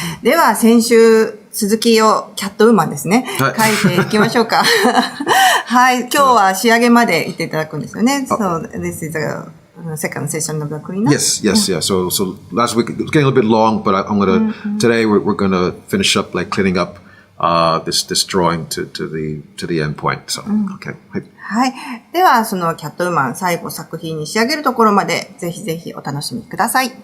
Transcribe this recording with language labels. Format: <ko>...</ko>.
<ja>では、先週、続きをキャットウーマンですね。書いていきましょうか。はい。今日は仕上げまで行っていただくんですよね。</ja> <en>So, this is the second session of the cleanup. Yes. So last week, it was getting a little bit long, but I'm going to, today we're going to finish up like cleaning up this drawing to the end point. So, okay.</en> <ja>はい。では、そのキャットウーマン、最後作品に仕上げるところまで、ぜひぜひお楽しみください。</ja>